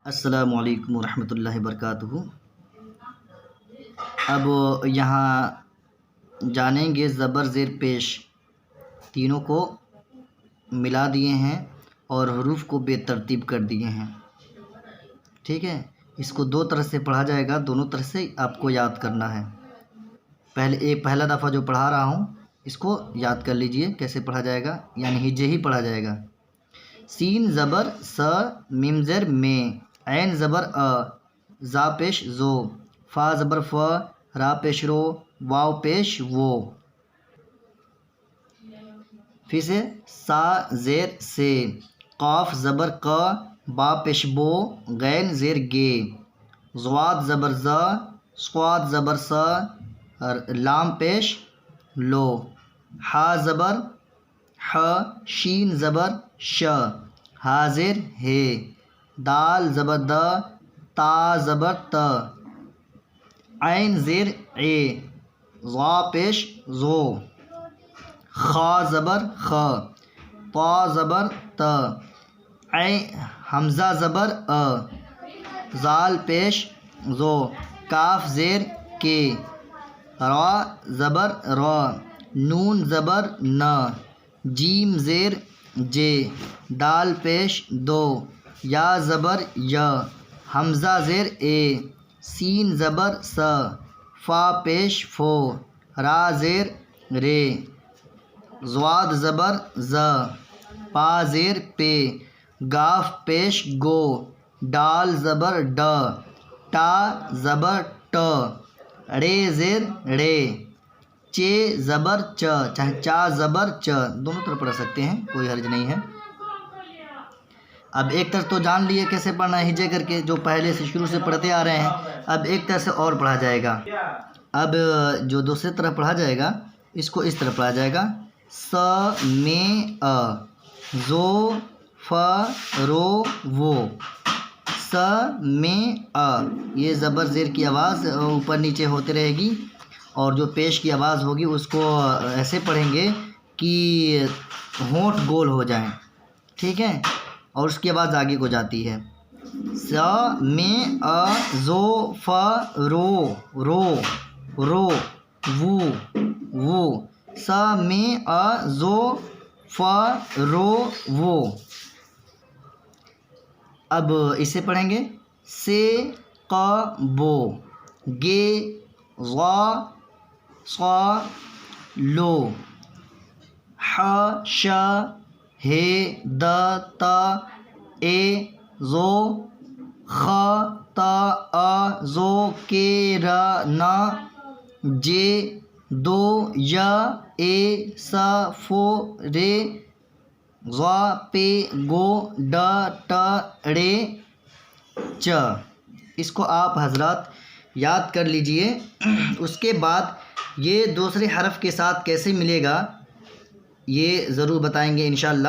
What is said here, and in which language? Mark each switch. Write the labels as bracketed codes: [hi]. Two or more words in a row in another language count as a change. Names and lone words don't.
[ur] السلام علیکم ورحمۃ اللہ وبرکاتہ۔ اب یہاں جانیں گے زبر زیر پیش تینوں کو ملا دیے ہیں اور حروف کو بے ترتیب کر دیے ہیں، ٹھیک ہے۔ اس کو دو طرح سے پڑھا جائے گا، دونوں طرح سے آپ کو یاد کرنا ہے۔ پہلا دفعہ جو پڑھا رہا ہوں اس کو یاد کر لیجئے کیسے پڑھا جائے گا، یعنی ہجے ہی پڑھا جائے گا۔ سین زبر س، میم زیر میں، عین زبر ا، زا پیش زو، فا زبر ف، را پیش رو، واو پیش وو۔ پھر سے سا زیر سے، قاف زبر ق، با پیش بو، غین زیر گے، ضاد زبر ز، صاد زبر س، لام پیش لو، ہا زبر ح، شین زبر ش، ہا زیر ہے، دال زبر د، تا زبر ت، عین زیر اے، ضا پیش زو، خا زبر خ، طا زبر ت، حمزہ زبر ا، زال پیش زو، کاف زیر کے، را زبر را، نون زبر ن، جیم زیر جے، دال پیش دو، یا زبر ی، حمزہ زیر اے، سین زبر س، فا پیش فو، را زیر رے، ضاد زبر ز، پا زیر پے، گاف پیش گو، ڈال زبر ڈ، ٹا زبر ٹ، ڑے زیر ڑے، چے زبر چ، چاہے چا زبر چ، دونوں طرف پڑھ سکتے ہیں، کوئی حرج نہیں ہے۔ اب ایک طرف تو جان لیے کیسے پڑھنا ہے ہجے کر کے، جو پہلے سے شروع سے پڑھتے آ رہے ہیں۔ اب ایک طرف سے اور پڑھا جائے گا۔ اب جو دوسری طرف پڑھا جائے گا اس کو اس طرح پڑھا جائے گا، س میں ا، زو ف رو وہ، س میں ا، یہ زبر زیر کی آواز اوپر نیچے ہوتے رہے گی، اور جو پیش کی آواز ہوگی اس کو ایسے پڑھیں گے کہ ہونٹ گول ہو جائیں، ٹھیک ہے، اور اس کی آواز آگے کو جاتی ہے۔ س میں ا، زو ف رو رو رو، وو وو، س میں ا، زو ف رو وو۔ اب اسے پڑھیں گے، سے ق بو، گے غا صا لو، ح ش ہے د ت اے زو، خ ت ا زو کے ر ن، جے دو ی اے س فو رے، ضا پے گو ڈ ٹ ڑے چ۔ اس کو آپ حضرات یاد کر لیجئے۔ اس کے بعد یہ دوسرے حرف کے ساتھ کیسے ملے گا یہ ضرور بتائیں گے انشاءاللہ۔